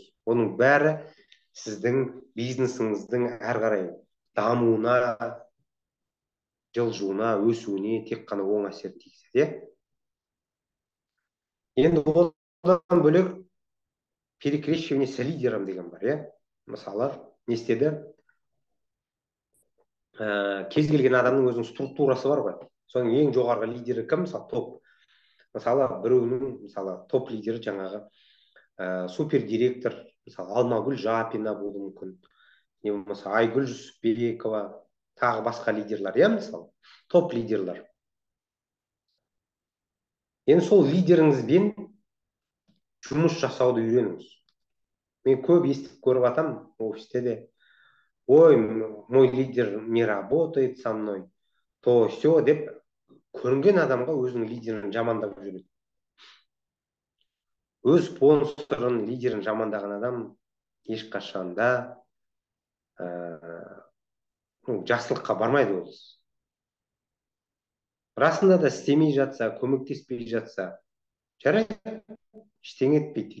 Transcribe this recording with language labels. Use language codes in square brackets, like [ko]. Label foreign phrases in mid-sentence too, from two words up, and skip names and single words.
[kk] Оның бәрі сіздің бизнесіңіздің әрі қарай дамуына, жылжуына, өсуіне тек қана оң әсер тигізеді. Енді одан бөлек [ru] перекрещивание с лидером [kk] деген бар, иә. Мысалы, не істеді? Кез келген адамның өзінің структурасы бар ғой. Соның ең жоғарғы лидері кім? Мысалы, топ. Мысалы, біреуінің, мысалы, топ лидері жаңағы супер директор, мысалы, Алмагүл Жапина болуы мүмкін. Не болмаса Айгүл Жүсіпбекова, тағы басқа лидерлар, иә, мысалы, топ лидерлар. Енді сол лидеріңізбен жұмыс жасауды үйреніңіз. Мен көп естіп көріп жатам офисте де. Ой, [ru] мой лидер не работает со мной, то все [kk] деп көрінген адамға өзінің лидерін жамандап жүреді. Өз спонсорын, лидерін жамандаған адам ешқашанда жақсылыққа бармайды ол. Расында да істемей жатса, көмектеспей жатса, жарайды, ештеңе етпейді.